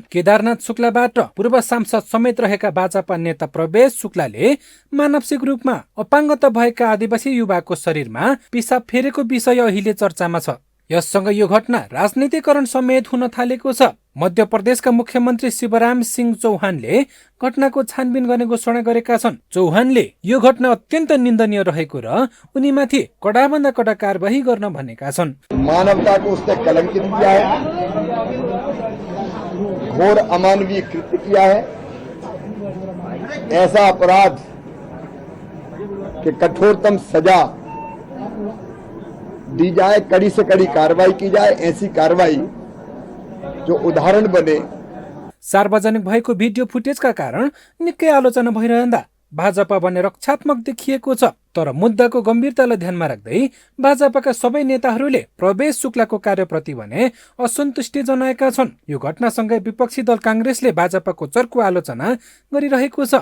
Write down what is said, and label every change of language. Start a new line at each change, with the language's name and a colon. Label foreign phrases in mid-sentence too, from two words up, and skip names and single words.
Nepali: केदारनाथ शुक्लाबाट पूर्व सांसद समेत रहेका भाजपा नेता प्रवेश शुक्लाले मानसिक रूपमा अपाङ्गता भएका आदिवासी युवाको शरीरमा पिसाब फेरेको विषय अहिले चर्चामा छ। यससँग यो घटना राजनीतिकरण समेत हुन थालेको छ। मध्य प्रदेशका मुख्यमन्त्री शिवराम सिंह चौहानले घटनाको छानबिन गर्ने घोषणा गरेका छन्। चौहानले यो घटना अत्यन्त निन्दनीय रहेको र उनीमाथि कडाभन्दा कडा कारबाही गर्न भनेका छन्।
Hindi: मानवता को उसने कलंकित किया है, घोर अमानवीय कृत्य किया है। ऐसा अपराध कि कठोरतम सजा दी जाए, कड़ी से कड़ी कार्रवाई की जाए। ऐसी कार्रवाई जो उदाहरण बने।
Nepali: सार्वजनिक भएको भिडियो फुटेजका कारण निकै आलोचना भइरहँदा भाजपा भने रक्षात्मक देखिएको छ। तर मुद्दाको गम्भीरतालाई ध्यानमा राख्दै भाजपाका सबै नेताहरूले प्रवेश शुक्लाको कार्यप्रति भने असन्तुष्टि जनाएका छन्। यो घटनासँगै विपक्षी दल कांग्रेसले भाजपाको चर्को आलोचना गरिरहेको छ।